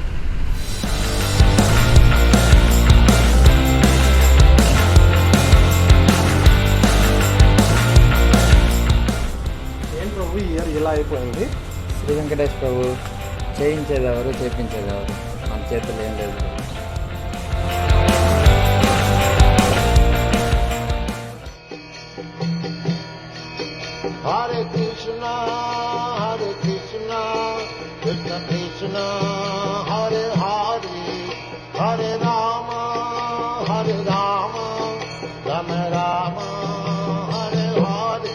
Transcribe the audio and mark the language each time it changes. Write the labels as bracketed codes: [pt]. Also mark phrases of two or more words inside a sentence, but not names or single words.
[te] ఏం ప్రభు ఈ ఇయర్ ఇలా అయిపోయింది? శ్రీ వెంకటేష్ ప్రభు, చేయించేదెవరు చేయించేదెవరు, మన చేతులు ఏం లేదు. [sa] हरे कृष्ण कृष्ण कृष्ण हरे हरे हरे राम राम राम हरे हरे.